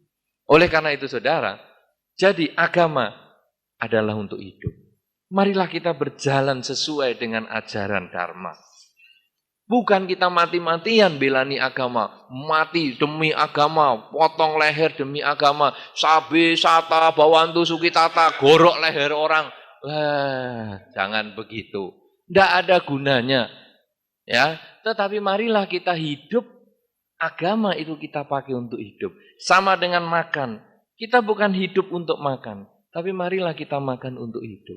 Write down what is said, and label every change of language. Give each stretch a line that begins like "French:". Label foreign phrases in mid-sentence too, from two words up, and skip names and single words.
Indonesian: Oleh karena itu saudara, jadi agama adalah untuk hidup. Marilah kita berjalan sesuai dengan ajaran Dharma. Bukan kita mati-matian belani agama, mati demi agama, potong leher demi agama,
Pali: sabe, sata, bawantu, sukitata,
Indonesian: gorok leher orang. Jangan begitu. Tidak ada gunanya. Ya, tetapi marilah kita hidup, agama itu kita pakai untuk hidup. Sama dengan makan. Kita bukan hidup untuk makan, tapi marilah kita makan untuk hidup.